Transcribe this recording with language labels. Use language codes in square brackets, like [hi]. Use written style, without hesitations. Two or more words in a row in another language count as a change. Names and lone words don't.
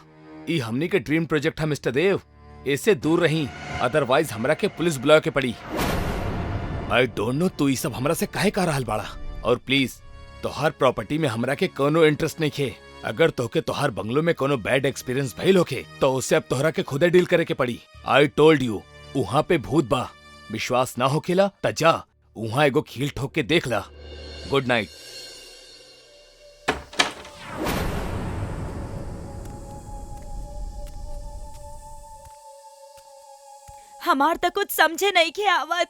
[bho] ये हमने के [en] dream project [bho] है मिस्टर देव। इससे दूर रही, अदरवाइज हमरा के पुलिस बुला के पड़ी। [en] I don't know [bho] तू ये सब हमरा से काहे कह रहल बाड़ा। और प्लीज, तो हर प्रॉपर्टी में हमरा के कोनो इंटरेस्ट नहीं खे। अगर तोके तोहार बंगलो में कोनो [en] bad experience [bho] भइल होके तो उससे अब तोहरा के खुदे डील करे के पड़ी। [en] I told you, [bho] वहाँ पे भूत बा। विश्वास ना होकेला त जा वहाँ एगो खील ठोक के देख ला। [en] Good night. [bho] हमार तक कुछ समझे नहीं के आवत।